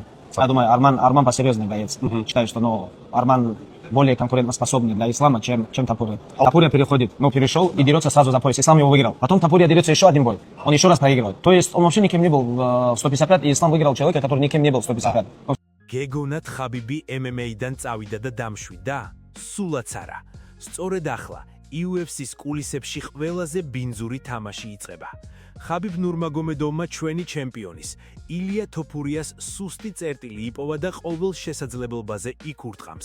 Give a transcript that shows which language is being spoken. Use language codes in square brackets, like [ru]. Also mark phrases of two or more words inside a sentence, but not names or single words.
[ru] Я думаю, Арман посерьезнее боец. Считаю, что Арман более конкурентоспособный для ислама, чем Тапурия. Тапурия перешел и дерется сразу за пояс. Ислам его выиграл. Потом Тапурия дерется еще один бой. Он еще раз проигрывает. То есть он вообще никем не был в 155, и Ислам выиграл человека, который никем не был в 155. [ka] გეგონათ ხაბიბი MMA-დან წავიდა და დამშვიდა? სულაც არა. სწორედ ახლა UFC-ს კულისებში ყველაზე ბინძური თამაში იწყება. ხაბიბ ნურმაგომედოვმა ჩვენი ჩემპიონის ილია თოფურიას სუსტი წერტილი იპოვა და ყოველ შესაძლებელობაზე იქურთხამს.